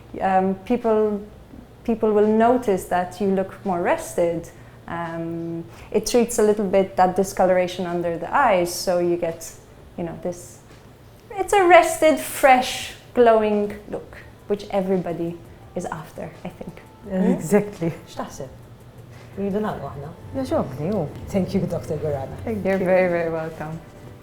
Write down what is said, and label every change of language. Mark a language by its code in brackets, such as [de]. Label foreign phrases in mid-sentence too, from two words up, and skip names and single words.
[en] People will notice that you look more rested. It treats a little bit that discoloration under the eyes, so you get, this. It's a rested, fresh, glowing look, which everybody is after, I think. Exactly. [mt] X'taħseb? Jridu nagħmlu aħna. Jaġobni, [en] Thank you, Dr. Gorana. You're very, very welcome.